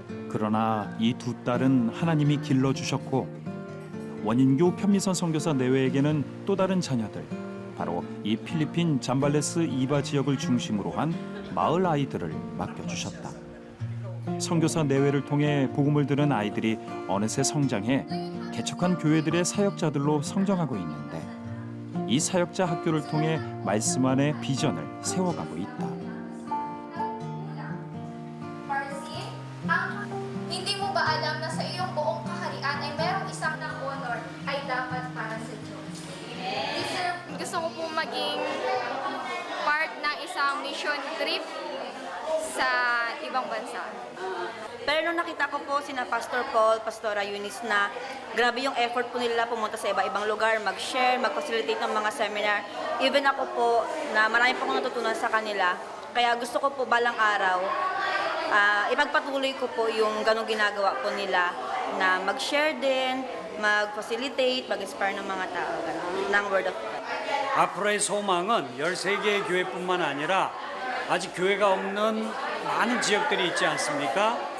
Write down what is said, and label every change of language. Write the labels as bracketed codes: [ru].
[ko] 그러나 이 두 딸은 하나님이 길러주셨고 원인교 편미선 선교사 내외에게는 또 다른 자녀들, 바로 이 필리핀 잠발레스 이바 지역을 중심으로 한 마을 아이들을 맡겨주셨다. 선교사 내외를 통해 복음을 들은 아이들이 어느새 성장해 개척한 교회들의 사역자들로 성장하고 있는데 이 사역자 학교를 통해 말씀 안에 비전을 세워가고 있다. [tl] Marcy, hindi mo ba alam na sa iyong buong kaharian ay merong isang ng honor ay dapat para sa Diyos? Gusto ko po maging part ng isang mission trip sa ibang bansa. Pero nung nakita ko po sina Pastor Paul, Pastora Eunice na grabe yung effort po nila pumunta sa iba-ibang lugar, mag-share, mag-facilitate ng mga seminar. Even ako po na marami po akong natutunan sa kanila. Kaya gusto ko po balang araw, ipagpatuloy ko po yung ganong ginagawa po nila na mag-share din, mag-facilitate, mag-inspire ng mga tao ng Word of God. [ko] 앞으로의 소망은 13개의 교회뿐만 아니라 아직 교회가 없는 많은 지역들이 있지 않습니까?